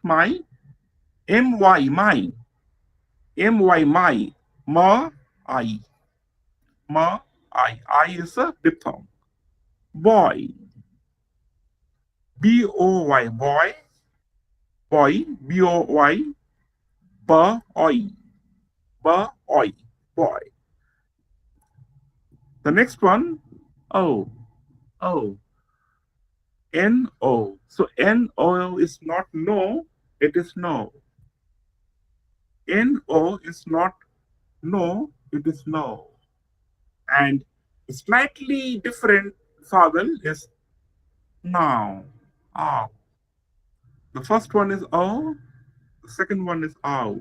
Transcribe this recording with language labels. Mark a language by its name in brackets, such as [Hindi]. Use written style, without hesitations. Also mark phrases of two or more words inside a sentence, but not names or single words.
[English] My. M-Y, my. M-Y, my. Ma, I. Ma, I is a diphthong. Boy. B-O-Y, boy. Boy. B-O-Y. Ba-oi. Ba-oi. Boy. The next one, O. O. N-O. So N-O is not no, it is no. N-O is not no, it is no. And a slightly different vowel is now. Ow. The first one is O, the second one is ow.